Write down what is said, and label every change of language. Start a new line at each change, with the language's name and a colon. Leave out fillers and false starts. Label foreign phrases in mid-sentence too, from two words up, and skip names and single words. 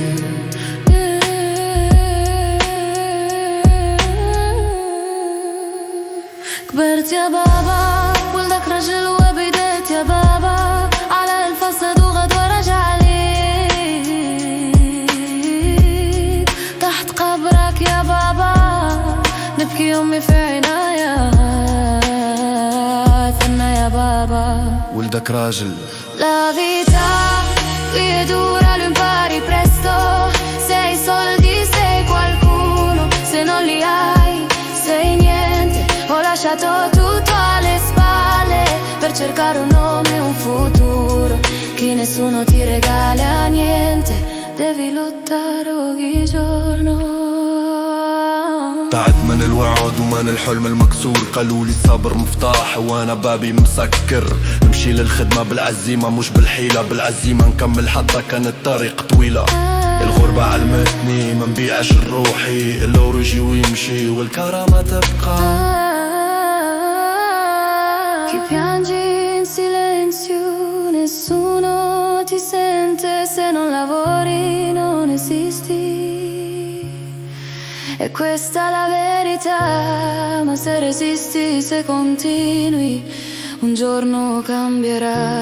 Arabic: كبرت يا بابا ولدك رجل وبديت يا بابا على الفساد وغد ورجع لي تحت قبرك يا بابا نبكي أمي في عناياتنا يا بابا. ولدك راجل.
Italian: La vita qui è dura, lo impari presto. Sei soldi, sei qualcuno, se non li hai sei niente. Ho lasciato tutto alle spalle per cercare un nome e un futuro che nessuno ti regala niente. Devi lottare ogni giorno.
Arabic: تعبت من الوعد ومن الحلم المكسور، قالوا لي الصبر مفتاح وانا بابي مسكر. نمشي للخدمة بالعزيمة مش بالحيلة، بالعزيمة نكمل حتى كان الطريق طويلة. الغربة علمتني ما نبيعش روحي، اللورو يجي ويمشي والكرامة تبقى.
Italian: Chi piangi in silenzio, nessuno ti sente, se non lavori non esisti. E questa è la verità, ma se resisti, se continui, un giorno cambierai.